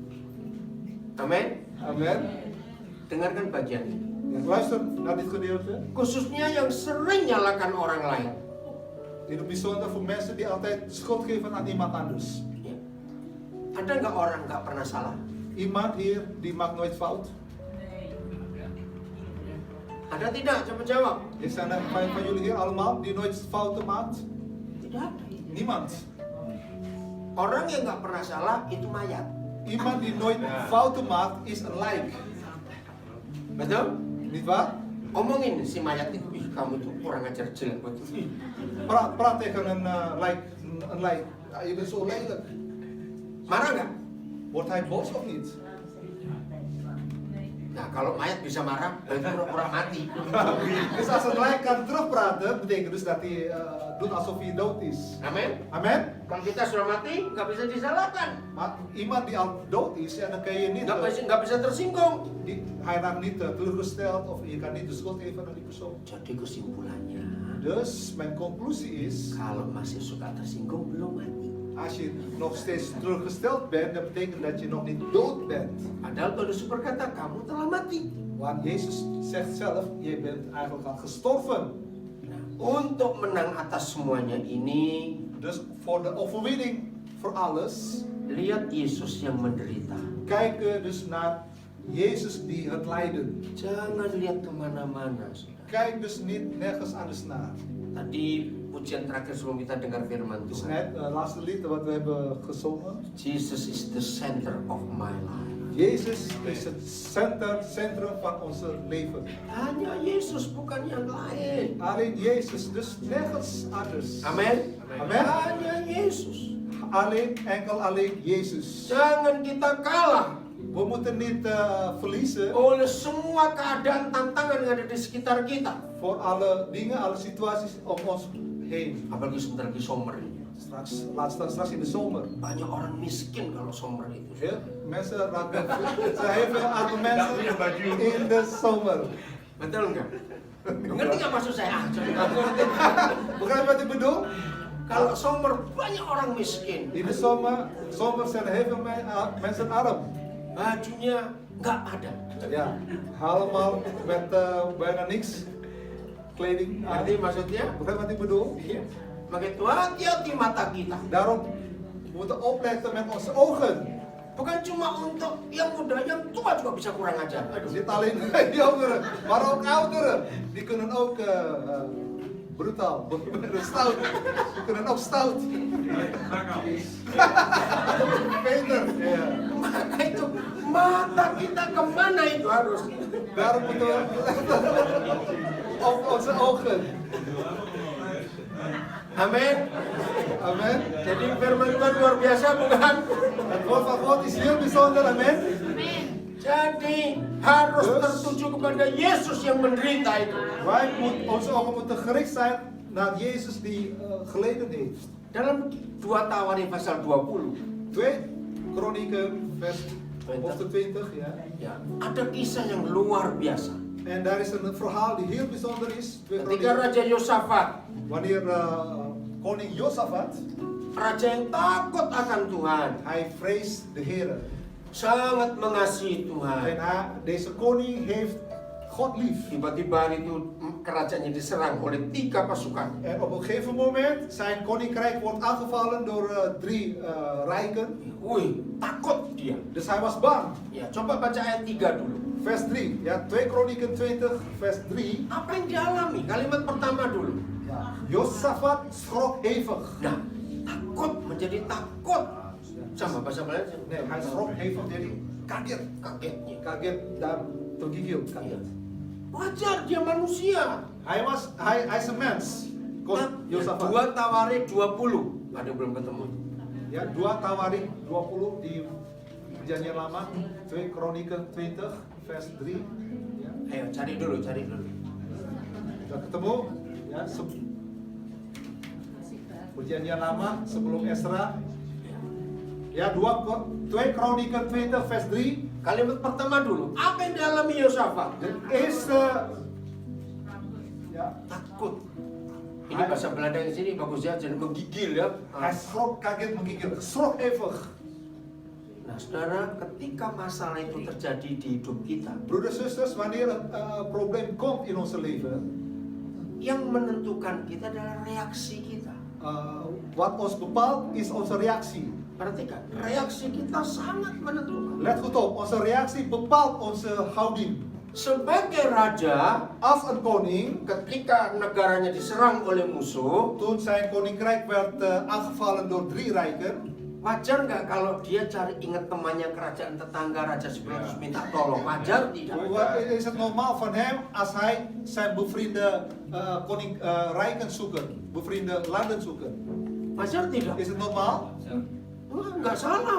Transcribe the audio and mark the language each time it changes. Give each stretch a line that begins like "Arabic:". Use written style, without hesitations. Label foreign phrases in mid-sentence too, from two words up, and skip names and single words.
Indonesian: Amin.
Dutch: Amen.
Indonesian: Dengarkan bagian ini.
Dutch: Ja, luister naar dit gedeelte.
Indonesian: Khususnya yang sering nyalakan orang lain.
Dutch: In het bijzonder voor mensen die altijd de schuld geven aan iemand anders.
Indonesian: Ya. Ada nggak orang nggak pernah salah?
Dutch: Iemand hier die maakt nooit fout.
Indonesian: Ada tidak? Coba jawab.
Dutch: Zijn er van jullie hier allemaal die nooit fouten maakt?
Indonesian: Tidak ada.
Dutch: Niemand.
Indonesian: Orang yang nggak pernah salah itu mayat.
Dutch: Iemand die nooit fouten maakt is een lijk.
Indonesian: Betul?
Dutch: Niet waar?
Indonesian: Omongin si mayat itu, ih kamu tuh kurang ajar jelek betul. Ih,
Dutch: Praat tegen een lijk. Ja, je bent zo lelijk.
Indonesian: marah nggak?
Dutch: Wordt hij boos of niet?
Indonesian: Nah kalau mayat bisa marah, berarti pura-pura mati.
Dutch: Dus als een lijk kan terugpraten, betekent dus dat hij doet alsof hij dood is.
Indonesian: Amin.
Dutch: Amen?
Indonesian: Kalau kita sudah mati, nggak bisa disalahkan,
Dutch: Maar iemand die al dood is, ja, dan kan je niet,
Indonesian: nggak bisa tersinggung.
Dutch: hij raakt niet teleurgesteld of je kan niet de schuld geven aan die persoon.
Indonesian: Jadi kesimpulannya,
Dutch: Dus mijn conclusie is,
Indonesian: kalau masih suka tersinggung belum mati.
Dutch: als je nog steeds teleurgesteld bent, dat betekent dat je nog niet dood bent.
Indonesian: Padahal Paulus berkata, kamu telah mati.
Dutch: Want Jezus zegt zelf, je bent eigenlijk al gestorven.
Indonesian: Nah, untuk menang atas semuanya ini,
Dutch: Dus voor de overwinning voor alles,
Indonesian: lihat Yesus yang menderita.
Dutch: kijken dus naar Jezus die het lijden.
Indonesian: Jangan lihat kemana-mana. Saudara.
Dutch: Kijk dus niet nergens anders naar.
Indonesian: Tadi pujian terakhir sebelum kita dengar firman
Dutch: Dus
Indonesian: Tuhan.
Dutch: net het laatste lied wat we hebben gezongen.
English: Jesus is the center of my life.
Dutch: Jezus is het centrum van ons leven.
Indonesian: Hanya Yesus, bukan yang lain.
Dutch: Alleen Jezus, dus nergens anders.
Indonesian: Amin.
Dutch: Amen.
Indonesian: Hanya Yesus.
Dutch: Alleen Jezus.
Indonesian: Jangan kita kalah
Dutch: We moeten niet verliezen
Indonesian: oleh semua keadaan tantangan yang ada di sekitar kita.
Dutch: voor alle dingen, alle situaties om ons heen.
Indonesian: Apalagi sebentar lagi zomer ini.
Dutch: Laat staan straks in de zomer.
Indonesian: Banyak orang miskin kalau zomer itu.
Dutch: Veel mensen raken, heel veel aantal mensen in de zomer.
Indonesian: Betul nggak? Ngerti nggak maksud saya?
Dutch: Begrijp wat ik bedoel?
Indonesian: Kalau zomer banyak orang miskin.
Dutch: In de zomer zijn er heel veel mensen arm.
Indonesian: Bajunya nggak ada.
Dutch: Ja, allemaal met bijna niks kleding aan.
Indonesian: Ngerti maksudnya?
Dutch: Begrijp wat ik bedoel?
Indonesian: Iya. Maka itu hati-hati mata kita.
Dutch: Daarom we moeten opletten met onze ogen.
Indonesian: Bukan cuma untuk yang muda, yang tua juga bisa kurang ajar.
Dutch: Het zit alleen bij jongeren, maar ook ouderen. Die kunnen ook brutal, stout. We kunnen ook stout. Peter, ja.
Indonesian: Maka itu mata kita kemana itu harus?
Dutch: Daarom moeten we op onze ogen.
Indonesian: Amin.
Dutch: Amen.
Indonesian: Jadi firman Tuhan luar biasa bukan?
Dutch: Het woord van God is heel bijzonder, amen.
Indonesian: Jadi harus tertuju kepada Yesus yang menderita itu.
Dutch: Onze ogen moeten gericht zijn naar Jezus die geleden heeft.
Indonesian: Dalam 2 Tawarin pasal 20,
Dutch: 2 Kronieken vers hoofdstuk 20, ja.
Indonesian: ya, ada kisah yang luar biasa.
Dutch: En daar is een verhaal die heel bijzonder is. 2
Indonesian: Ketika
Dutch: Kronieken.
Indonesian: Raja Yosafat,
Dutch: Wanneer koning Josafat,
Indonesian: raja yang takut akan Tuhan,
Dutch: hij vreest de Heer.
Indonesian: sangat mengasihi
Dutch: En
Indonesian: Tuhan.
Dutch: deze koning heeft God lief.
Indonesian: Tiba-tiba hari itu kerajaannya diserang oleh 3 pasukan.
Dutch: En op een gegeven moment, zijn koninkrijk wordt aangevallen door 3 rijken.
Indonesian: Wih, takut dia.
Dutch: Dus hij was bang.
Indonesian: Ya, coba baca ayat 3 dulu.
Dutch: Vers 3, ja, 2 Kronieken 20, vers 3.
Indonesian: Apa yang dialami? Kalimat pertama dulu.
Dutch: Josafat schrok hevig.
Indonesian: Nah, takut menjadi takut. Sama bahasa Belanda.
Dutch: Nee, hij schrok hevig,
Indonesian: jadi kaget. Kagetnya. Kaget dan tergigil. Iya. Kaget. Wajar dia manusia.
Dutch: Hij is een mens. Josafat.
Indonesian: 2 Tawarin 20. Ada belum ketemu? Ya, 2 Tawarik 20 di Perjanjian Lama, 2 Kronieken 20 vers 3. Ya, Ayo cari dulu. sudah ketemu. Ya, Perjanjian Lama sebelum Esra.
Dutch: Ya, 2 Kronieken 20 vers 3.
Indonesian: Kalimat pertama dulu. Apa yang dialami Yosafat?
Dutch: De eerste,
Indonesian: ya, Takut. Ini bahasa Belanda yang sini bagus ya, jadi menggigil ya.
Dutch: hij schrok,
Indonesian: kaget, menggigil,
Dutch: schrok hevig.
Indonesian: Nah, saudara, ketika masalah itu terjadi di hidup kita,
Dutch: Broeders, zusters, wanneer een probleem komt in ons leven,
Indonesian: yang menentukan kita adalah reaksi kita.
Dutch: wat ons bepaalt is onze reactie.
Indonesian: Perhatikan, reaksi kita sangat menentukan.
Dutch: Let goed op, onze reactie bepaalt onze houding.
Indonesian: Sebagai raja,
Dutch: Als een koning,
Indonesian: ketika negaranya diserang oleh musuh,
Dutch: toen zijn koninkrijk werd aangevallen door 3 rijken,
Indonesian: wajar nggak kalau dia cari ingat temannya kerajaan tetangga raja sebelah terus minta tolong? Wajar tidak?
Dutch: is het normaal van hem als hij zijn bevriende rijken zoeken, bevriende landen zoeken?
Indonesian: Wajar tidak?
Dutch: Is het normaal?
Indonesian: Nggak salah.